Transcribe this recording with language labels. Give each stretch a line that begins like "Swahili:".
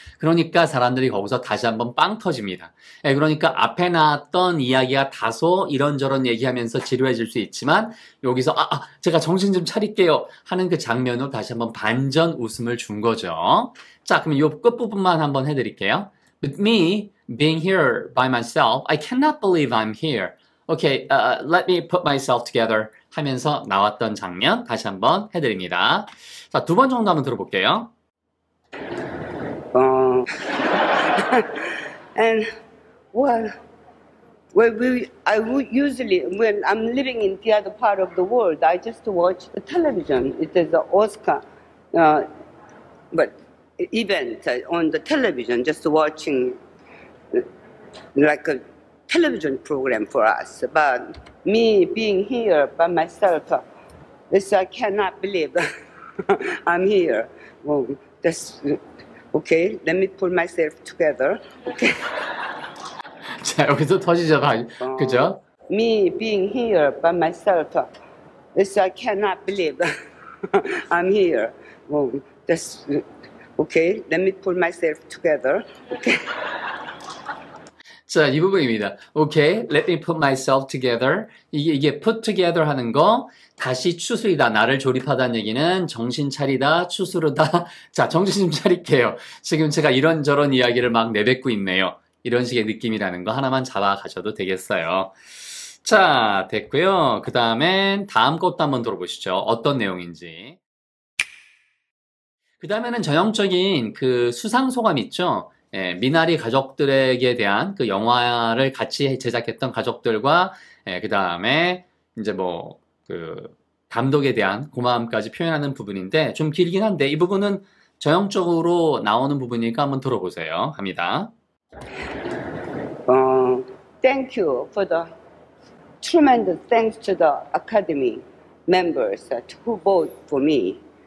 Korean: 그러니까 사람들이 거기서 다시 한번 빵 터집니다. 예, 그러니까 앞에 나왔던 이야기가 다소 이런저런 얘기하면서 지루해질 수 있지만 여기서 제가 정신 좀 차릴게요 하는 그 장면으로 다시 한번 반전 웃음을 준 거죠. 자, 그럼 이 끝부분만 한번 해드릴게요.
English: With me being here by myself, I cannot believe I'm here. Okay, let me put myself together
Korean: 하면서 나왔던 장면 다시 한번 해드립니다. 자, 두 번 정도 한번 들어볼게요.
English: And well, I would usually, when I'm living in the other part of the world, I just watch the television. It is the Oscar, but event on the television, just watching like a television program for us. But me being here by myself, this I cannot believe I'm here. Well, that's okay. Let me pull myself together. Okay.
Korean: 자, 여기서 터지죠, 그죠?
English: Me being here by myself, this I cannot believe I'm here. Well, that's okay. Let me pull myself together. Okay.
Korean: 자, 이 부분입니다.
English: Okay, let me put myself together.
Korean: 이게 put together 하는 거, 다시 추스리다, 나를 조립하다는 얘기는 정신 차리다, 추스르다. 자, 정신 좀 차릴게요. 지금 제가 이런저런 이야기를 막 내뱉고 있네요. 이런 식의 느낌이라는 거 하나만 잡아가셔도 되겠어요. 자, 됐고요. 그 다음엔 다음 것도 한번 들어보시죠. 어떤 내용인지. 그 다음에는 전형적인 그 수상소감 있죠? 예, 미나리 가족들에게 대한 그 영화를 같이 제작했던 가족들과 그 다음에 이제 뭐 그 감독에 대한 고마움까지 표현하는 부분인데 좀 길긴 한데 이 부분은 전형적으로 나오는 부분이니까 한번 들어보세요. 합니다.
English: Thank you for the tremendous thanks to the Academy members who vote for me.